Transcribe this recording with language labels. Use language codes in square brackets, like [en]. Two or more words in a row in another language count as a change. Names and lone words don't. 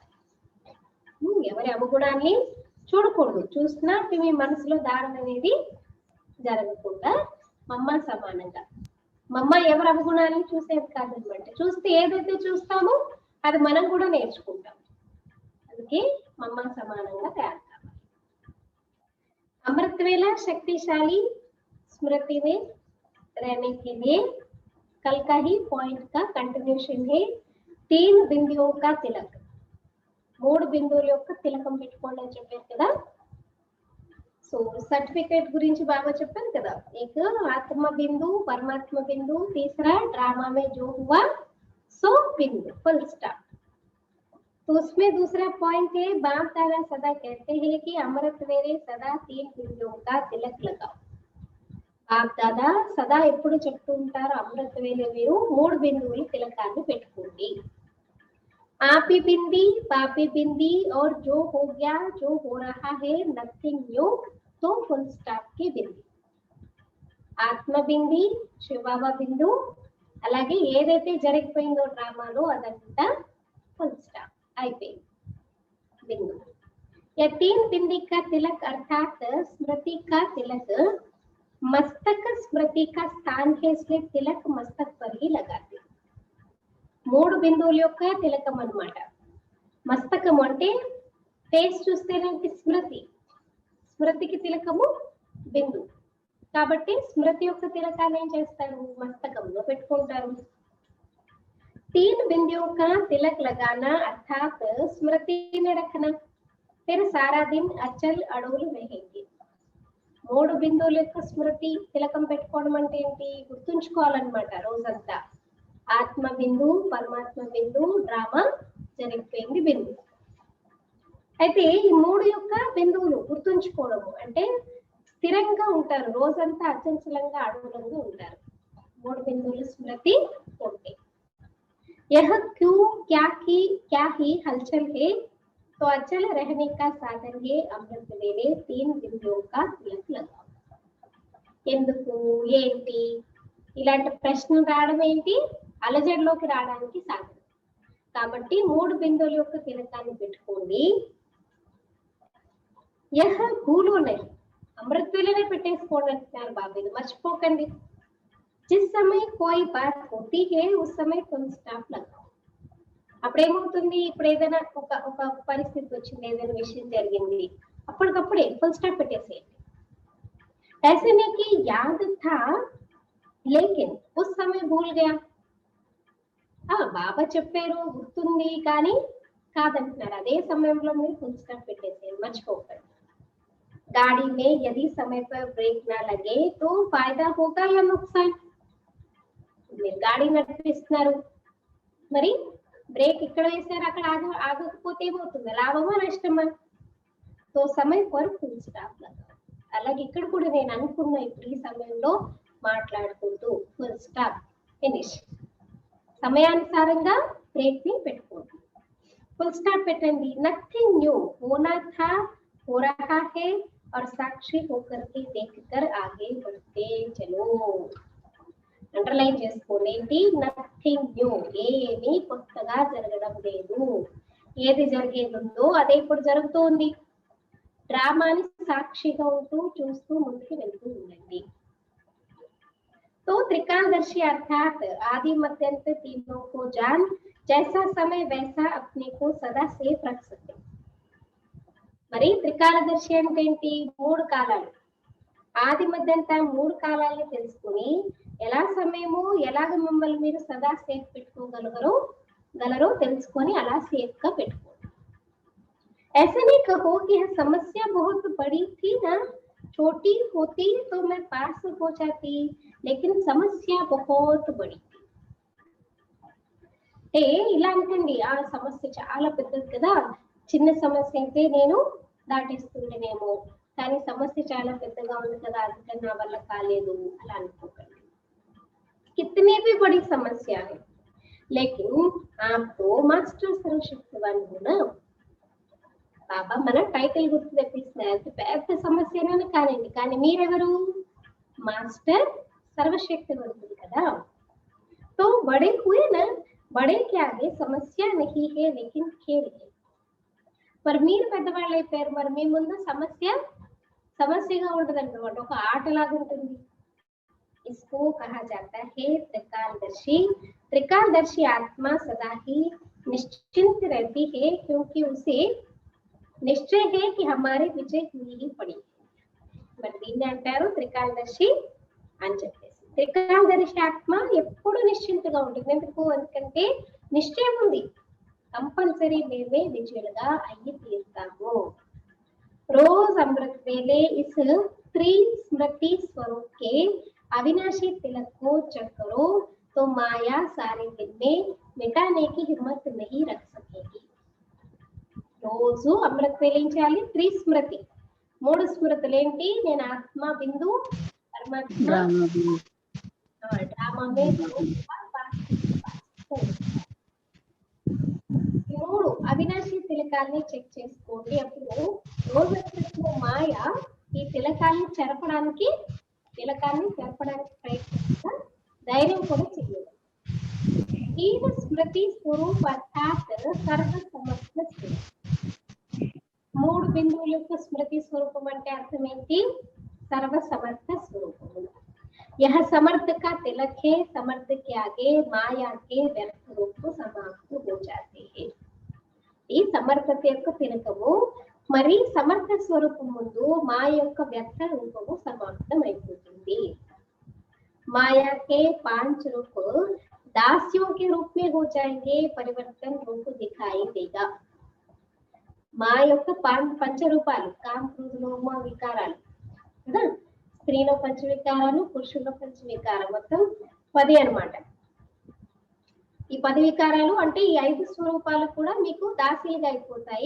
[te] ఎవరి అవగుణాన్ని చూడకూడదు, చూసినా మీ మనసులో ధారణ అనేది జరగకుండా మమ్మ సమానంగా. మమ్మ ఎవరి అవగుణాలను చూసేది కాదనమాట. చూస్తే ఏదైతే చూస్తామో అది మనం కూడా నేర్చుకుంటాం. అందుకే మమ్మ సమానంగా తయారు కావాలి. [hi] अमृत वेला शक्तिशाली स्मृति में रहने के लिए कल का ही पॉइंट का कंटिन्यूशन है. 3 बिंदुओं का तिलक. [te] 3 బిందువుల యొక్క తిలకం పెట్టుకోండి అని చెప్పారు కదా. సో సర్టిఫికేట్ గురించి బాగా చెప్పాను కదా. [hi] एक आत्मा बिंदु, परमात्मा बिंदु, तीसरा ड्रामा में जो हुआ सो बिंदु, [en] full stop. [hi] तो उसमें दूसरा पॉइंट है, बाप दादा सदा कहते हैं कि अमृत वेले सदा 3 बिंदुओं का तिलक लगाओ. [te] బాప్ దాదా సదా ఎప్పుడు చెప్తూ ఉంటారు, అమృత వేళ మీరు 3 బిందువుల తిలకాన్ని పెట్టుకోండి. [hi] आपी बिंदी, पापी बिंदी और जो हो गया, जो हो रहा है, [en] nothing new, [hi] तो [en] full stop [hi] की बिंदी. [te] ఆత్మ బింది, శివబాబా బిందు, అలాగే ఏదైతే జరిగిపోయిందో డ్రామాలో అదంతా [en] full stop [te] అయిపోయింది बिंदु. [hi] या 3 बिंदी का तिलक अर्थात स्मृति का तिलक मस्तक स्मृति का स्थान है, इसलिए तिलक मस्तक पर ही लगाते. [te] 3 బిందువుల యొక్క తిలకం అన్నమాట. మస్తకం అంటే ఫేస్ చూస్తేనే స్మృతి, స్మృతికి తిలకము బిందు. కాబట్టి స్మృతి యొక్క తిలకాన్ని ఏం చేస్తారు, మస్తకంలో పెట్టుకుంటారు. [hi] 3 बिंदियों का तिलक लगाना अर्थात स्मृति में रखना, फिर सारा दिन अचल अड़ोल रहेंगे. [te] 3 బిందువుల యొక్క స్మృతి తిలకం పెట్టుకోవడం అంటే ఏంటి, గుర్తుంచుకోవాలన్నమాట రోజంతా. ఆత్మ బిందు, పరమాత్మ బిందు, డ్రామా జరిగిపోయింది బిందు. అయితే ఈ 3 యొక్క బిందువులు గుర్తుంచుకోవడము అంటే స్థిరంగా ఉంటారు, రోజంతా అచంచలంగా అడవులంగా ఉంటారు. 3 బిందువుల స్మృతి ఉంటే [hi] यह क्यों क्या ही हलचल है, तो अचल रहने का साधन है अमृत वेले 3 बिंदुओं का तिलक लगाओ. [te] ఎందుకు, ఏంటి ఇలాంటి ప్రశ్నలు రావడం ఏంటి, అలజడిలోకి రావడానికి సాధనం. కాబట్టి 3 బిందువుల యొక్క తిలకాన్ని పెట్టుకోండి. [hi] यह भूलो नहीं, [te] అమృత వేళనే పెట్టేసుకోండి అంటున్నారు బాబు, మర్చిపోకండి. [hi] जिस समय कोई बात होती है उस समय फुल स्टॉप लगाओ. [te] అప్పుడేమవుతుంది, ఇప్పుడు ఏదైనా ఒక పరిస్థితి వచ్చింది, ఏదైనా విషయం జరిగింది, అప్పటికప్పుడే [en] full stop [te] పెట్టేసేయండి. [hi] ऐसे नहीं कि याद था लेकिन उस समय भूल गया. [te] బాబా చెప్పారు గుర్తుంది కానీ కాదంటున్నారు, అదే సమయంలో మీరు [en] full stop [te] పెట్టేసేయండి, మర్చిపోకండి. [hi] गाड़ी में यदि समय पर ब्रेक ना लगे तो फायदा होगा या नुकसान. [te] మీరు గాడి నడిపిస్తున్నారు, మరి బ్రేక్ ఇక్కడ వేసారు, అక్కడ ఆగకపోతే ఏమవుతుంది, లాభమా నష్టమా. [hi] तो समय पर [en] full stop [hi] लगाओ. [te] అలాగే ఇక్కడ కూడా నేను అనుకున్న ఇప్పుడు ఈ సమయంలో మాట్లాడుకుంటూ [en] full stop finish, [te] సమయానుసారంగా బ్రేక్ ని పెట్టుకోండి, [en] full stop [te] పెట్టండి. [en] nothing new, [hi] होना था, हो रहा है और साक्षी होकर के देखकर आगे बढ़ते चलो. [te] అండర్లైన్ చేసుకోండి, ఏంటి, [en] nothing new, [te] ఏమీ కొత్తగా జరగడం లేదు. ఏది జరిగేదో అదే ఇప్పుడు జరుగుతోంది. డ్రామాని సాక్షిగా ఉంటూ చూస్తూ ముందుకు వెళ్తూ ఉండండి. [hi] तो त्रिकालदर्शी अर्थात आदि मध्यांत तीनों को जान, जैसा समय वैसा अपने को सदा सेफ रख सके. [te] మరి త్రికాలదర్శి అంటే ఏంటి, 3 కాలాలు, ఆది మధ్యంతా 3 కాలాలని తెలుసుకుని ఎలా సమయము ఎలాగ మిమ్మల్ని మీరు సదా సేఫ్ పెట్టుకోగలరో తెలుసుకొని అలా సేఫ్ గా పెట్టుకోండి. [hi] ऐसे नहीं कहो कि यह समस्या बहुत बड़ी थी ना, छोटी होती तो मैं पास हो जाती, लेकिन समस्या बहुत बड़ी थी. [te] ఇలా అంటండి, ఆ సమస్య చాలా పెద్దది కదా, చిన్న సమస్య అయితే నేను దాటిస్తుండేనేమో, కానీ సమస్య చాలా పెద్దగా ఉంది కదా, అందుకని నా వల్ల కాలేదు అలా అనుకోకండి. [hi] कितनी भी बड़ी समस्या है लेकिन आप तो मास्टर सर्वशक्तिवान हो ना. [te] బాబా మన టైటిల్ గుర్తు తెప్పిస్తున్నారు, పెద్ద సమస్యనే కానండి, కానీ మీరెవరు, మాస్టర్ సర్వశక్తివంతుడు కదా. [hi] तो बड़े हुए ना, बड़े के आगे समस्या नहीं है लेकिन खेल है. [te] మరి మీరు పెద్దవాళ్ళు అయిపోయారు, మరి మీ ముందు సమస్యగా ఉండదన్నమాట, ఒక ఆటలాగా ఉంటుంది. [hi] इसको कहा जाता है त्रिकालदर्शी. त्रिकालदर्शी आत्मा सदा ही निश्चिंत रहती है क्योंकि उसे निश्चय है कि हमारी विजय हुई ही पड़ी. [te] మరి దీన్ని అంటారు త్రికాలదర్శి అని చెప్పేసి. త్రికాలదర్శి ఆత్మ ఎప్పుడు నిశ్చింతగా ఉంటుంది. ఎందుకంటే నిశ్చయం ఉంది, కంపల్సరీ మేమే విజయులుగా అయ్యి తీరుతాము. [hi] रोज अमृत वेले इस त्रिस्मृति स्वरूप के अविनाशी तिलक को चढ़ करो तो माया सारे दिन में मिटाने की हिम्मत नहीं रख सकेगी. [te] రోజు అమృత వేలించాలి. త్రిస్మృతి, 3 స్మృతులు ఏంటి? నేను ఆత్మ బిందు, పరమాత్మ, డ్రామా మే మూడు అవినాశి తిలకాన్ని చెక్ చేసుకోండి. అప్పుడు రోజు మాయ ఈ తిలకాన్ని చెరపడానికి ప్రయత్నించిన ధైర్యం కూడా చేయలేదు. ఈ స్మృతి స్వరూప అర్థాత్ సర్వ సమర్థ స్వరూపం. 3 బిందువుల యొక్క స్మృతి స్వరూపం అంటే అర్థం ఏంటి? సర్వ సమర్థ స్వరూపము. [hi] यह समर्थ का तिलक है, समर्थ के आगे माया के व्यर्थ रूप समाप्त हो जाते हैं. [te] ఈ సమర్థత యొక్క తిలకము మరి సమర్థ స్వరూపం ముందు మాయ యొక్క వ్యర్థ రూపము సమాప్తం అయిపోతుంది. [hi] माया के 5 रूप दासियों के रूप में हो जाएंगे, परिवर्तन रूप दिखाई देगा. [te] మాయ యొక్క పంచరూపాలు కామ క్రోధ లోభ వికారాలు కదా. స్త్రీలో పంచవికారాలు, పురుషుల్లో పంచవికారం, మొత్తం 10 అన్నమాట. ఈ 10 వికారాలు అంటే ఈ 5 స్వరూపాలు కూడా మీకు దాసీలుగా అయిపోతాయి.